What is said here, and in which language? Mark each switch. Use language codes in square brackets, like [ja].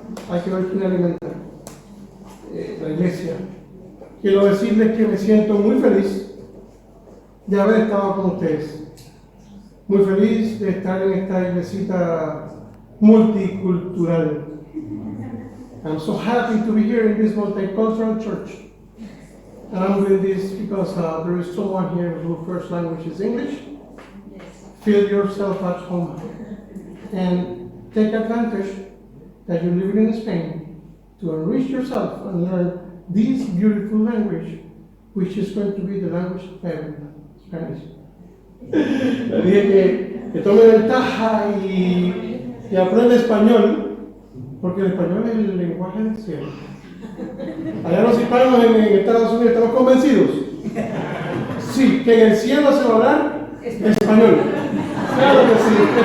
[es] Hay que ver quién alimenta la iglesia. Quiero decirles que me siento muy feliz de haber estado con ustedes. Muy feliz de estar en esta iglesita multicultural. [en] I'm so happy to be here in this multicultural church. And I'm doing this because there is someone here whose first language is English. Feel yourself at home and take advantage that you're living in Spain to enrich yourself and learn this beautiful language, which is going to be the language of heaven, Spanish. [es] Le dije que tome ventaja y aprende español, porque el español es el lenguaje del cielo. Allá los hispanos en Estados Unidos estamos convencidos. Sí, que en el cielo se va a hablar español. Claro que sí.